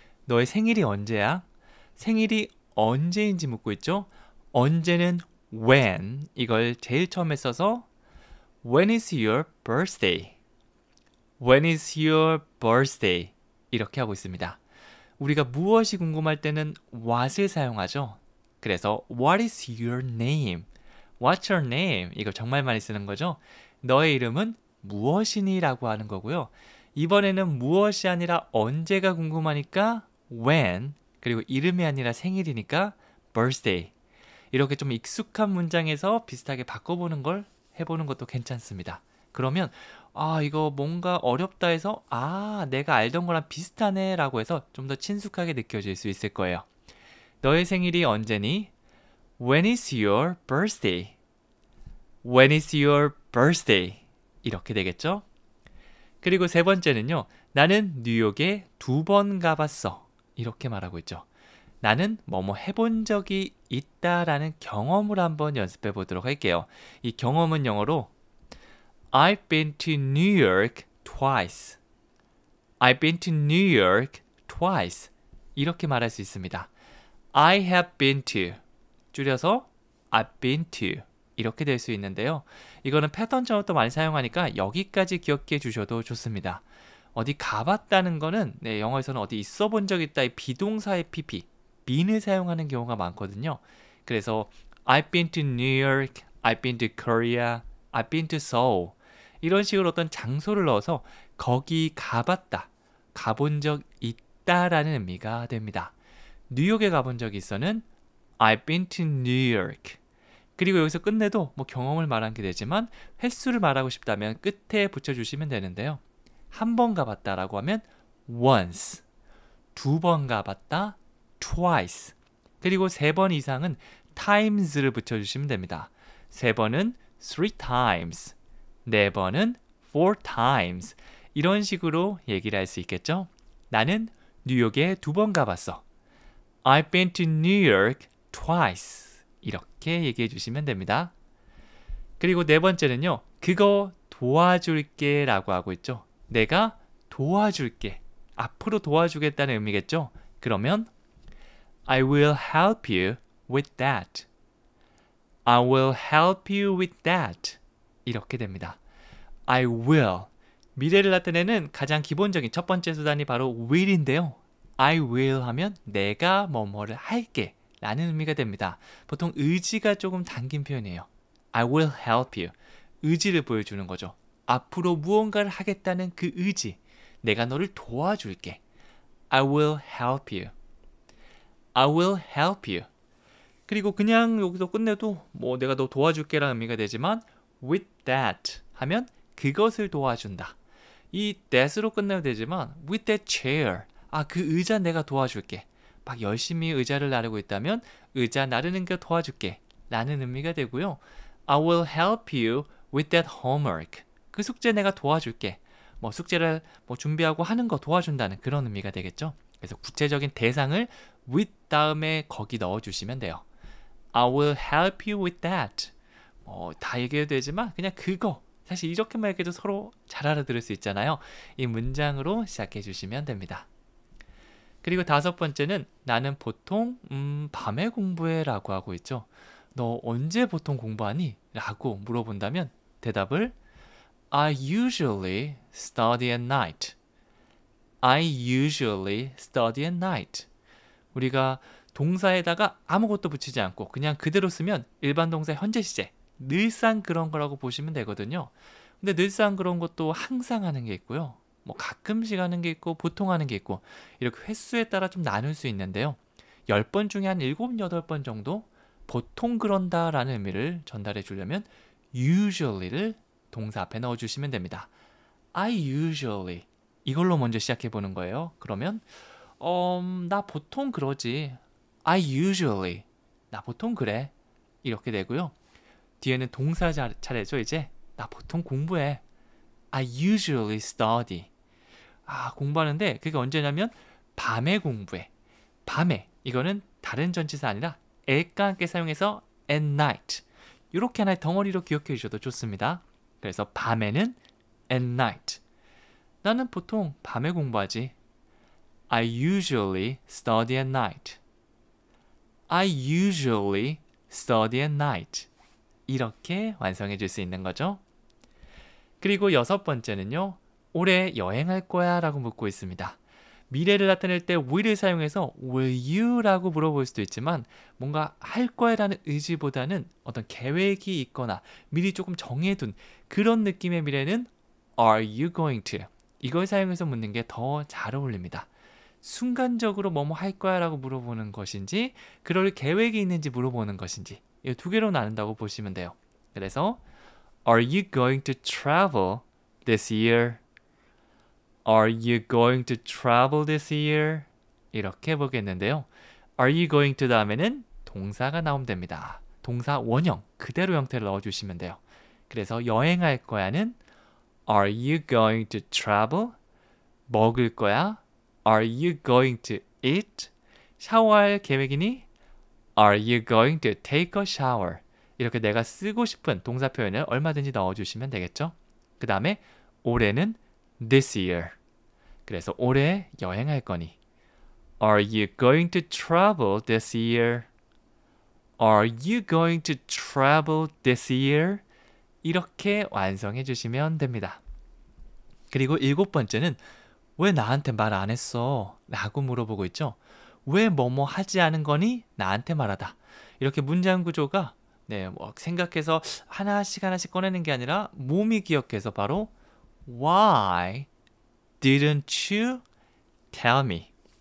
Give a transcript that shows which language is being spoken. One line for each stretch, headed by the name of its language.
Korean: 너의 생일이 언제야? 생일이 언제인지 묻고 있죠. 언제는 when 이걸 제일 처음에 써서
English: When is your birthday? When is your birthday?
Korean: 이렇게 하고 있습니다. 우리가 무엇이 궁금할 때는 what을 사용하죠.
English: 그래서 What is your name? What's your name?
Korean: 이거 정말 많이 쓰는 거죠. 너의 이름은 무엇이니? 라고 하는 거고요. 이번에는 무엇이 아니라 언제가 궁금하니까 when, 그리고 이름이 아니라 생일이니까 birthday. 이렇게 좀 익숙한 문장에서 비슷하게 바꿔보는 걸 해보는 것도 괜찮습니다. 그러면 이거 뭔가 어렵다 해서 내가 알던 거랑 비슷하네 라고 해서 좀 더 친숙하게 느껴질 수 있을 거예요. 너의 생일이 언제니?
English: When is your birthday? When is your birthday?
Korean: 이렇게 되겠죠? 그리고 세 번째는요. 나는 뉴욕에 2번 가봤어. 이렇게 말하고 있죠. 나는 뭐뭐 해본 적이 있다라는 경험을 한번 연습해 보도록 할게요. 이 경험은 영어로
English: I've been to New York twice. I've been to New York twice.
Korean: 이렇게 말할 수 있습니다.
English: I have been to 줄여서 I've been to
Korean: 이렇게 될 수 있는데요. 이거는 패턴처럼 또 많이 사용하니까 여기까지 기억해 주셔도 좋습니다. 어디 가봤다는 거는 영어에서는 어디 있어 본 적 있다의 비동사의 pp, beεν을 사용하는 경우가 많거든요. 그래서
English: I've been to New York, I've been to Korea, I've been to Seoul
Korean: 이런 식으로 어떤 장소를 넣어서 거기 가봤다, 가본 적 있다라는 의미가 됩니다. 뉴욕에 가본 적이 있어는
English: I've been to New York.
Korean: 그리고 여기서 끝내도 경험을 말하게 되지만 횟수를 말하고 싶다면 끝에 붙여주시면 되는데요. 한 번 가봤다라고 하면 once, 2번 가봤다 twice, 그리고 3번 이상은 times를 붙여주시면 됩니다. 3번은 3 times, 4번은 4 times 이런 식으로 얘기를 할 수 있겠죠. 나는 뉴욕에 2번 가봤어.
English: I've been to New York twice.
Korean: 이렇게 얘기해 주시면 됩니다. 그리고 네 번째는요. 그거 도와줄게 라고 하고 있죠. 내가 도와줄게. 앞으로 도와주겠다는 의미겠죠.
English: 그러면 I will help you with that. I will help you with that.
Korean: 이렇게 됩니다. I will. 미래를 나타내는 가장 기본적인 첫 번째 수단이 바로 will인데요. I will 하면 내가 뭐뭐를 할게 라는 의미가 됩니다. 보통 의지가 조금 담긴 표현이에요.
English: I will help you.
Korean: 의지를 보여주는 거죠. 앞으로 무언가를 하겠다는 그 의지. 내가 너를 도와줄게.
English: I will help you. I will help you.
Korean: 그리고 그냥 여기서 끝내도 내가 너 도와줄게 라는 의미가 되지만 with that 하면 그것을 도와준다. 이 that으로 끝내도 되지만 with that chair. 그 의자 내가 도와줄게. 막 열심히 의자를 나르고 있다면 의자 나르는 거 도와줄게 라는 의미가 되고요.
English: I will help you with that homework.
Korean: 그 숙제 내가 도와줄게. 숙제를 준비하고 하는 거 도와준다는 그런 의미가 되겠죠. 그래서 구체적인 대상을 with 다음에 거기 넣어주시면 돼요.
English: I will help you with that.
Korean: 다 얘기해도 되지만 그냥 그거. 사실 이렇게만 얘기해도 서로 잘 알아들을 수 있잖아요. 이 문장으로 시작해 주시면 됩니다. 그리고 5번째는 나는 보통 밤에 공부해 라고 하고 있죠. 너 언제 보통 공부하니? 라고 물어본다면 대답을
English: I usually study at night. I usually study at night.
Korean: 우리가 동사에다가 아무것도 붙이지 않고 그냥 그대로 쓰면 일반 동사 현재 시제 늘상 그런 거라고 보시면 되거든요. 근데 늘상 그런 것도 항상 하는 게 있고요. 뭐 가끔씩 하는 게 있고 보통 하는 게 있고 이렇게 횟수에 따라 좀 나눌 수 있는데요. 10번 중에 한 7, 8번 정도 보통 그런다라는 의미를 전달해 주려면 usually를 동사 앞에 넣어주시면 됩니다. I usually 이걸로 먼저 시작해 보는 거예요. 그러면 나 보통 그러지. I usually 나 보통 그래. 이렇게 되고요. 뒤에는 동사 차례죠. 이제 나 보통 공부해.
English: I usually study.
Korean: 공부하는데 그게 언제냐면 밤에 공부해. 밤에 이거는 다른 전치사 아니라 at과 함께 사용해서 at night. 이렇게 하나의 덩어리로 기억해 주셔도 좋습니다. 그래서 밤에는 at night. 나는 보통 밤에 공부하지.
English: I usually study at night. I usually study at night.
Korean: 이렇게 완성해 줄 수 있는 거죠. 그리고 6번째는요. 올해 여행할 거야 라고 묻고 있습니다. 미래를 나타낼 때 will을 사용해서 will you 라고 물어볼 수도 있지만 뭔가 할 거야 라는 의지보다는 어떤 계획이 있거나 미리 조금 정해둔 그런 느낌의 미래는 are you going to 이걸 사용해서 묻는 게 더 잘 어울립니다. 순간적으로 뭐뭐 할 거야 라고 물어보는 것인지 그럴 계획이 있는지 물어보는 것인지 이 두 개로 나눈다고 보시면 돼요.
English: 그래서 Are you going to travel this year? Are you going to travel this year?
Korean: 이렇게 보겠는데요. Are you going to 다음에는 동사가 나오면 됩니다. 동사 원형 그대로 형태를 넣어주시면 돼요. 그래서 여행할 거야는
English: Are you going to travel?
Korean: 먹을 거야?
English: Are you going to eat?
Korean: 샤워할 계획이니?
English: Are you going to take a shower?
Korean: 이렇게 내가 쓰고 싶은 동사 표현을 얼마든지 넣어주시면 되겠죠. 그 다음에 올해는 this year. 그래서 올해 여행할 거니
English: Are you going to travel this year? Are you going to travel this year?
Korean: 이렇게 완성해 주시면 됩니다. 그리고 7번째는 왜 나한테 말 안 했어? 라고 물어보고 있죠. 왜 뭐뭐 하지 않은 거니? 나한테 말하다. 이렇게 문장 구조가 생각해서 하나씩 꺼내는 게 아니라 몸이 기억해서 바로
English: Why didn't you tell me?